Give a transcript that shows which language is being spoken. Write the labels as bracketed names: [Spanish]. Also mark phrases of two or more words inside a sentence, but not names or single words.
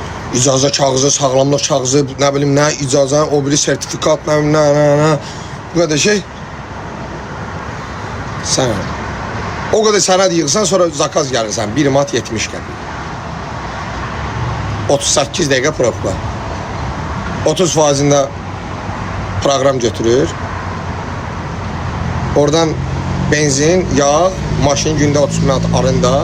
[Azerbaijani] İcazə kağızı, sağlamlıq kağızı, [Turkish] ne bileyim ne [Azerbaijani] icazə, o biri sertifikat, [Turkish] ne bileyim ne. Bu kadar şey. Sen o kadar [Azerbaijani] sənəd yığırsan, sonra zakaz gəlirsən. 1 manat 70 qəpik. 38 dəqiqə probka. 30%'ində program götürür. Oradan benzin, yağ, maşın gündə 30 manat arında.